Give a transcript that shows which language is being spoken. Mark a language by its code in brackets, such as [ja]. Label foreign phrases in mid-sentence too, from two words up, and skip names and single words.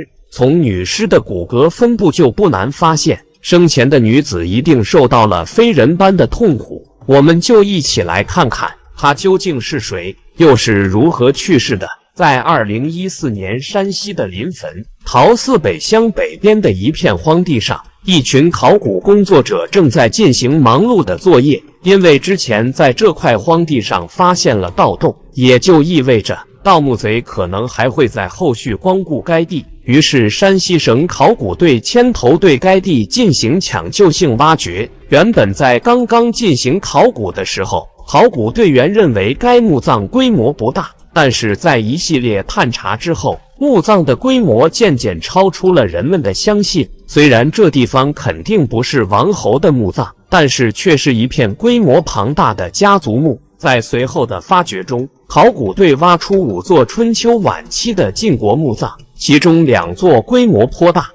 [zh] 從女屍的骨骼分布就不難發現，生前的女子一定受到了非人般的痛苦。我們就一起來看看她究竟是誰，又是如何去世的。在2014年山西的臨汾桃寺北鄉北邊的一片荒地上，一群考古工作者正在進行忙碌的作業。因為之前在這塊荒地上發現了盜洞，也就意味着盜墓賊可能還會在後續光顧該地。於是山西省考古隊牽頭對該地進行搶救性挖掘。原本在剛剛進行考古的時候，考古隊員認為該墓葬規模不大，但是在一系列探查之後，墓葬的規模漸漸超出了人們的相信。雖然這地方肯定不是王侯的墓葬，但是卻是一片規模龐大的家族墓。在隨後的發掘中，考古隊挖出5座春秋晚期的晉國墓葬，其中2座規模頗大。